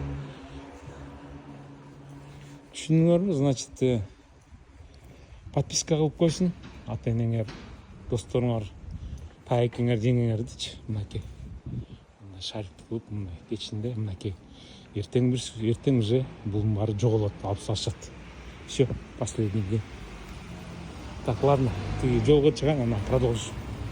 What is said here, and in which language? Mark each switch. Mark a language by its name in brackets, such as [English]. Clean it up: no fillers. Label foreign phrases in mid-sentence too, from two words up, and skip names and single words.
[Kyrgyz] Түшүндүңөрбү? Значит, подписка кылып койсун ата энеңер, досторуңар, тайкеңер, жеңеңердичи. Мынакей. Мындай шарикти кылып, мындай кечинде, мынакей. Эртең уже бул баары жоголот, алып салышат. [Russian] Все, последний день. Так, ладно, ты [Kyrgyz] жолго чыгаң, анан [Russian] продолжишь.